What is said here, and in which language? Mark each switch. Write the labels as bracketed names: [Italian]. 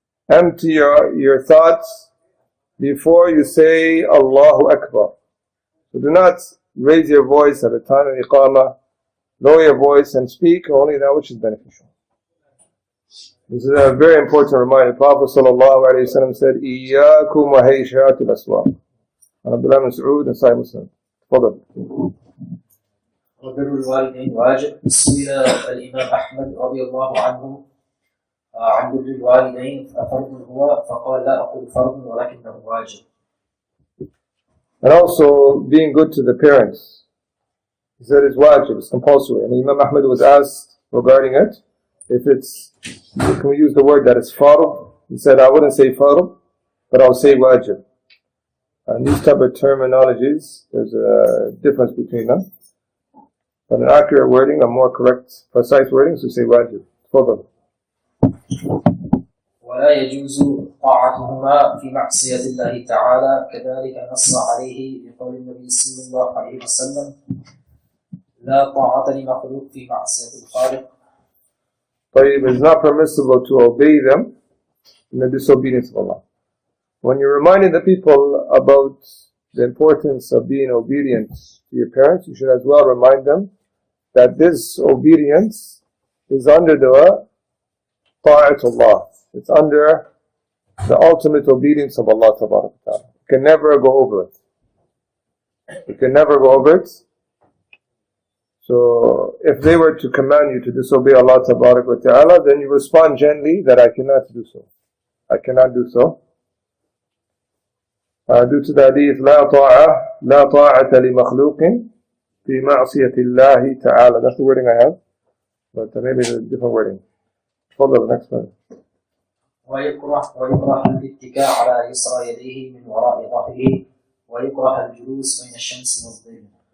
[English] Empty your thoughts before you say Allahu Akbar. So do not raise your voice at the time of Iqamah, lower your voice and speak only that which is beneficial. This is a very important reminder. Prophet ﷺ said, [Arabic] إِيَّاكُمْ وَهَيْشَاتِ الْأَسْوَاقِ. [English] And Abdullah ibn Mas'ud and Sahih Muslim. Fadal. [Arabic] وبر الوالدين واجب. سئل الإمام أحمد رضي الله عنه عن بر الوالدين أفرض هو؟ فقال لا أقول فرض ولكنه واجب. [English] And also being good to the parents. He said it's wajib, it's compulsory. And Imam Ahmad was asked regarding it, can we use the word that is farb? He said, I wouldn't say farb, but I'll say wajib. And these type of terminologies, there's a difference between them. But an accurate wording, a more correct, precise wording is to say wajib. Fadal. [Arabic] ولا يجوز طاعتهما في معصية الله تعالى كذلك نص عليه بقول النبي صلى الله عليه وسلم لا طاعة لمخلوق في معصية الخالق. [English] طيب, it's not permissible to obey them in the disobedience of Allah. When you're reminding the people about the importance of being obedient to your parents, you should as well remind them that this obedience is under the ta'atullah. It's under the ultimate obedience of Allah Ta'ala. You can never go over it. You can never go over it. So, if they were to command you to disobey Allah Ta'ala, then you respond gently that I cannot do so. I cannot do so. Due to the hadith, [Arabic] لا طاعة لمخلوق في معصية الله تعالى. [English] That's the wording I have, but maybe it's a different wording. Follow the next one. [Arabic] ويكره الاتكاء على يسرى يديه من وراء ظهره ويكره الجلوس بين الشمس والظل.